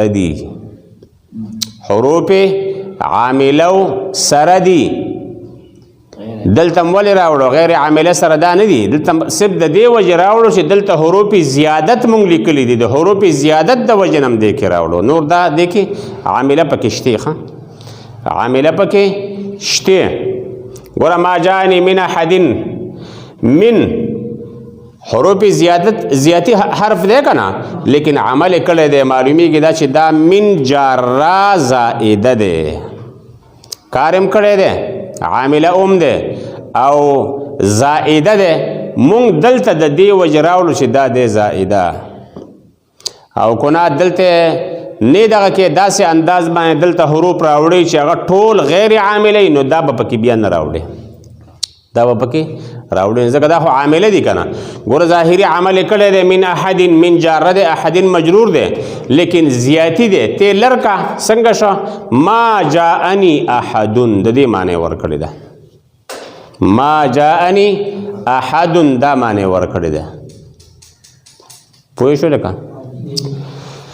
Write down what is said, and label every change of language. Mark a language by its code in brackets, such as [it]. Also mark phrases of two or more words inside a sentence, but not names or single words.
[ps] دي حروف عاملو سره دي دلته ولې راوړو غیر عامله سره دا نه دي دلته صرف د دې وجه راوړو چې دلته حروف زیادت مونږ لیکلي دي د حروف زیادت د وجه هم دې کې راوړو نور دا دې کې عامله پکې شته ښه عامله پکې شته ګوره [ar] ما جاءني من احد [ps] من حروف زیاتی حرف دی که نه لیکن عمل کړی دی معلومیږي دا چې دا من جاره زائده دی کار هم کړی دی عامله ده او زائده ده مونږ دلته د دې وجه راوړو چې دا دی زائده او کونه دلته نه دغه کې داسې انداز باندې دلته حروف راوړي چې هغه ټول غیر عامله نو دا به پکې بیا نه راوړي دا به پکې راوړي ځکه دا خو عامله دي که نه ګوره ظاهري عمل کړی دی [ar] من احد [ps] من جاره دی احد مجرور دی لیکن زیاتی دی تی لرکه څنګه شو [ar] ما جاءني احد [ps] د دې معنی ورکړې ده [ar] ما جاءني احد [ps] دا معنی ورکړې ده پوه شو لکه